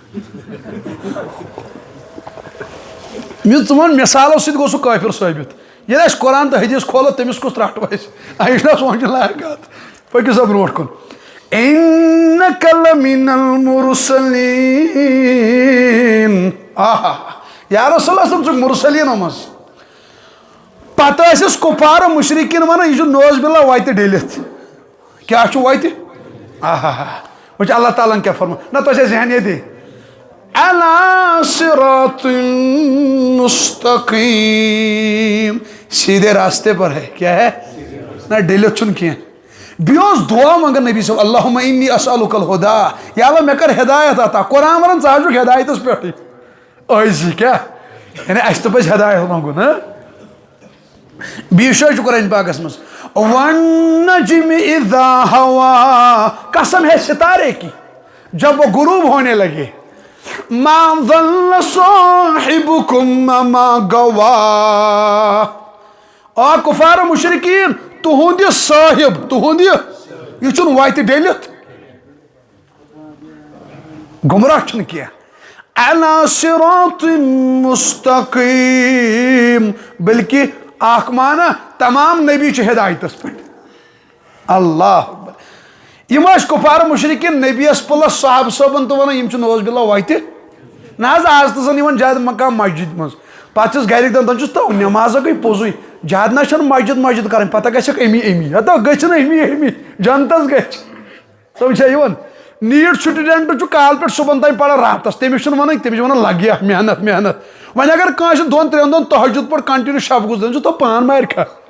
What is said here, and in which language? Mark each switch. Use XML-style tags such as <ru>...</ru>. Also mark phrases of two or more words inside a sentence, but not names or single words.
<ks>مےٚ ژٕ وَن مثالو سۭتۍ گوٚو سُہ کٲفِر ثٲبت ییٚلہِ اَسہِ قرآن تہٕ حدیٖث کھولو تٔمِس کُس ترٛٹھ وَسہِ یہِ چھُنہ سونٛچُن لایق کتھ پٔکِو سا برونٛٹھ کُن انک لمن المرسلین آہا</ks> <ar>یا رسول اللہ</ar> <ks>ژٕ چھُکھ مرسلیٖنو منٛز پتہٕ ٲسِس کُفار و مشرکین ونان یہِ چھُ</ks> <ar>نوز باللہ</ar> <ks>وتہِ ڈٔلِتھ کیٛاہ چھُ وتہِ آہا وٕچھ اللہ تعالیٰ ہن کیٛاہ فرمو نہ تۄہہِ چھا ذہن ییٚتی</ks> <ar>علی صراط مستقیم</ar> <ur>سیدھے راستے پر ہے کیا ہے</ur> <ks>نہ ڈٔلِتھ چھُنہٕ کینٛہہ بیٚیہِ اوس دعا منگان نبی صٲب</ks> <ar>اللہُمہ انی اسألُک الہُدا</ar> <ks>یا اللہ مےٚ کر ہدایت عطا قرآن ونان ژٕ حظ چھُکھ ہدایتس پٮ۪ٹھٕے أزی کیٛاہ یعنی اَسہِ تہِ پزِ ہدایت منٛگُن بیٚیہِ جایہِ چھُ قرآن پاکس منٛز</ks> <ar>والنجم اذا ہوا</ar> <ur>قسم ہے ستارے کی جب وہ غروب ہونے لگے</ur> <ar>ما ضل صاحبكم ما غوا</ar> <ks>اور کفار و مشرکین تہنٛد یہِ صاحب تہنٛد یہِ چھُنہٕ وتہِ ڈٔلِتھ گمراہ چھُنہٕ کینٛہہ</ks> <ar>علی صراط مستقیم</ar> <ks>بلکہ اکھ مانا تمام نبی چھِ ہدایتس پٮ۪ٹھ اللہ یِم ٲسۍ کُفار مشرکین نبیس پلس صحابہ صٲبن تہِ ونان یِم چھِ</ks> <ar>نوز باللہ</ar> <ks>وتہِ نہ حظ آز تہِ زن یِوان زیادٕ مقام مسجد منٛز پتہٕ چھِس گرِکۍ دپان چھُس تو نٮ۪مازا گٔے پوٚزُے زیادٕ نہ چھنہٕ مسجد کرٕنۍ پتہ گژھکھ امی ہتو گٔژھِ نہٕ امی جنتس گژھِ سمجھا یِوان</ks> <en>NEET student</en> <ks>چھُ کالہٕ پٮ۪ٹھ صبحن تام پران راتس تٔمِس چھُنہٕ ونان تٔمِس چھِ ونان لگیا محنت وۄنۍ اگر کٲنٛسہِ 2-3 دۄہن تہجد پٲٹھۍ کنٹِنیو شب گُزران چھُ تو پان مارِ کھا</ks>